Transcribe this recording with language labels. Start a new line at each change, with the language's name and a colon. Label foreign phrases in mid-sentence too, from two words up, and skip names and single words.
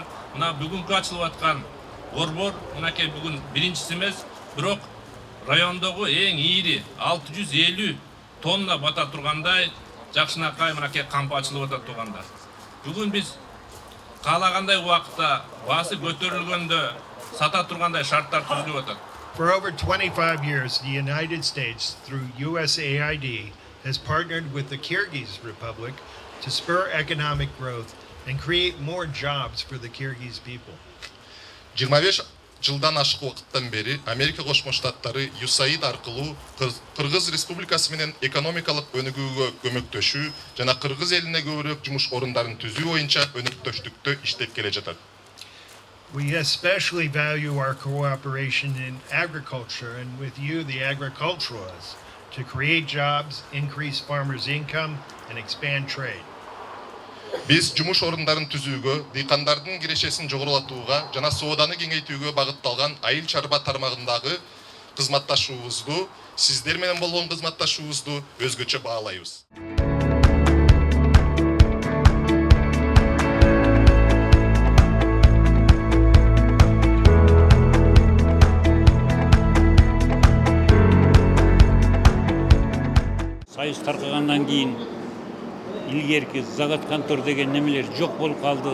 Kyrgyz: Мына бүгүнкү ачылып аткан борбор мынакей бүгүн биринчиси эмес, бирок райондогу эң ийри 650 тонна бата тургандай жакшынакай мынакей кампа ачылып атат туугандар. Бүгүн биз каалагандай убакытта баасы көтөрүлгөндө сата тургандай шарттар түзүлүп атат.
English: For over 25 years, the United States, through USAID, has partnered with the Kyrgyz Republic to spur economic growth and create more jobs for the Kyrgyz people.
Kyrgyz: 25 жылдан ашык убакыттан бери Америка Кошмо Штаттары USAID аркылуу Кыргыз Республикасы менен экономикалык өнүгүүгө көмөктөшүү жана Кыргыз элине көбүрөөк жумуш орундарын түзүү боюнча өнөктөштүктө иштеп келе жатат.
English: We especially value our cooperation in agriculture and with you, the agriculturalists, to create jobs, increase farmers' income, and expand trade.
Kyrgyz: Биз жумуш орундарын түзүүгө, дыйкандардын кирешесин жогорулатууга жана сооданы кеңейтүүгө багытталган айыл чарба тармагындагы кызматташуубузду, сиздер менен болгон кызматташуубузду өзгөчө баалайбыз. Союз таркагандан кийин илгерки заготконтор деген немелер жок болуп калды.